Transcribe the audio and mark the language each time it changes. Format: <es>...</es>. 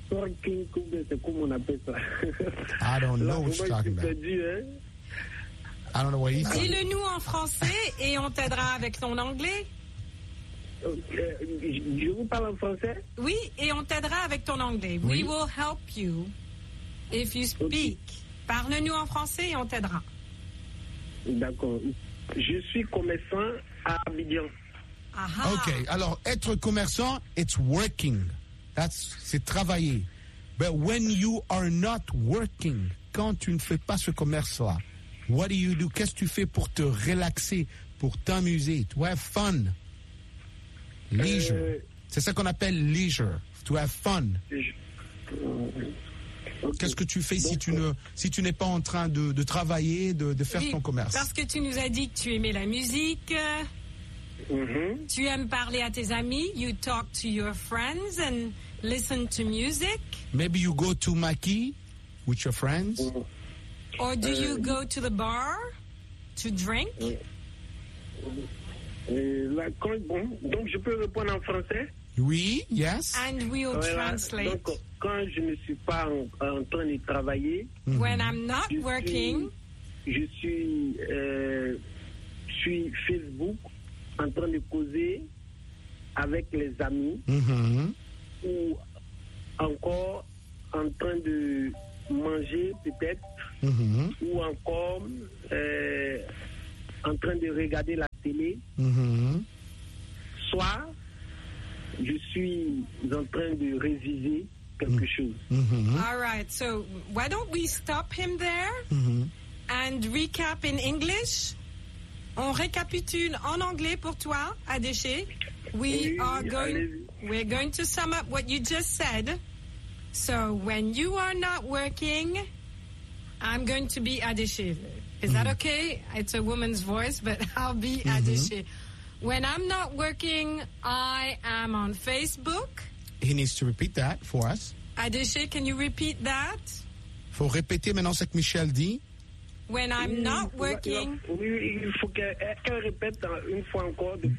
<en>I don't know what you're talking about. I don't know what he's saying.</en> <fr>Dis-le nous en français et on t'aidera avec ton anglais. Je vous parle en français? Oui, et on t'aidera avec ton anglais.</fr> <en>We will help you if you speak.</en> <fr>Parle-nous en français et on t'aidera. D'accord. Je suis commerçant à Abidjan. Aha. Okay, alors être commerçant,</fr> <en>it's working.</en> <fr>C'est travailler.</fr> <en>But when you are not working,</en> <fr>quand tu ne fais pas ce commerce-là,</fr> <en>what do you do?</en> <fr>Qu'est-ce que tu fais pour te relaxer, pour t'amuser?</fr> <en>To have fun. Leisure.</en> <fr>C'est ça qu'on appelle leisure.</fr> <en>To have fun.</en> <fr>Qu'est-ce que tu fais si tu n'es pas en train de travailler, de faire ton commerce? Parce que tu nous as dit que tu aimais la musique. Mm-hmm. Tu aimes parler à tes amis.</fr> <en>You talk to your friends and listen to music. Maybe you go to Maki with your friends. Or do you go to the bar to drink?</en> <fr>Donc je peux répondre en français? Oui,</fr> <en>yes. And we'll translate.</en> <fr>Donc, quand je ne suis pas en train de travailler,</fr> <en>when I'm not working,</en> <fr>je suis Facebook. En train de causer avec les amis ou encore en train de manger peut-être ou encore en train de regarder la télé soit je suis en train de réviser quelque chose.</fr> <en>Mm-hmm. All right. So why don't we stop him there and recap in English? On récapitule en anglais pour toi, Adéché. We're going to sum up what you just said. So when you are not working, I'm going to be Adéché. Is that okay? It's a woman's voice, but I'll be Adéché. When I'm not working, I am on Facebook. He needs to repeat that for us. Adéché, can you repeat that?</en> <fr>Faut répéter maintenant ce que Michel dit.</fr> <en>When I'm not working.</en> <fr>Il faut qu'elle répète une fois encore.</fr>